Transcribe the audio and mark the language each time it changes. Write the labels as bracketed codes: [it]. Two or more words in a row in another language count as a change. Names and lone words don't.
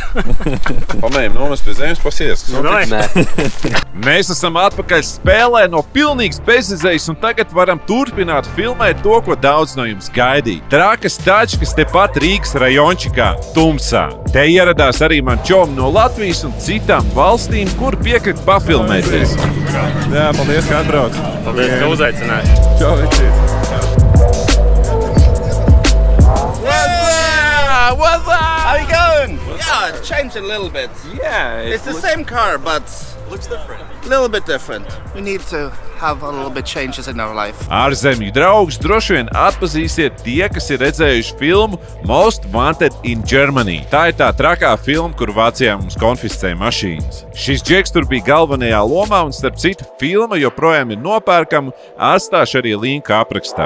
[lv] Pamējam nomest pie zemes, pasies. Mēs esam atpakaļ spēlē no pilnīgas bezizējas un tagad varam turpināt filmēt to, ko daudz no jums gaidīja. Trakas tačkas tepat Rīgas rajončikā, Tumsā. Te ieradās arī man čomi no Latvijas un citām valstīm, kur piekrīt pafilmēties. Jā, paldies, ka atbrauc. Paldies, ka uzaicināji. Čau, vecīt. [en] What's up? How you going? Yeah, it changed a little bit. Yeah. It's the same car, but looks different. A little bit different. We need to have a little bit changes in our life. [lv] Ārzemju draugus droši vien atpazīsiet tie, kas ir redzējuši filmu Most Wanted in Germany. Tā ir tā trakā filma, kur Vācijā mums konfiscēja mašīnas. Šis džeks tur bija galvenajā lomā un starp citu filma joprojām ir nopērkama, atstāšu arī linku aprakstā.